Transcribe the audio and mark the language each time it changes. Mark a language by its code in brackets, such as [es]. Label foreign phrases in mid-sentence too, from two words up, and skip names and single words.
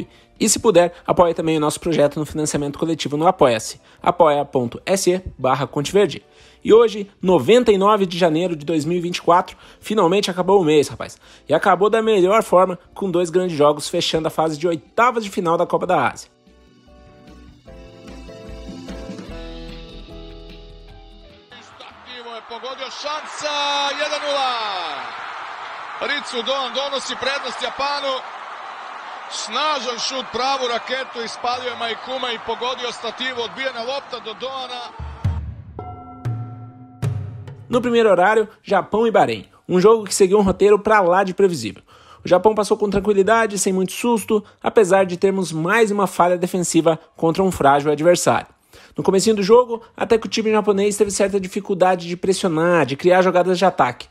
[pt] E se puder, apoie também o nosso projeto no financiamento coletivo no Apoia-se, apoia.se/ConteVerde. E hoje, 99 de janeiro de 2024, finalmente acabou o mês, rapaz. E acabou da melhor forma, com dois grandes jogos fechando a fase de oitavas de final da Copa da Ásia. [hr] Pogodio šansa, 1:0. Ritsu Doan donosi prednost Japanu. Snažan šut, pravu raketu, ispalio je Maikuma i pogodio stativu, odbijena lopta do Doana. [pt] No primeiro horário, Japão e Bahrein, um jogo que seguiu um roteiro pra lá de previsível. O Japão passou com tranquilidade, sem muito susto, apesar de termos mais uma falha defensiva contra um frágil adversário. No comecinho do jogo, até que o time japonês teve certa dificuldade de pressionar, de criar jogadas de ataque.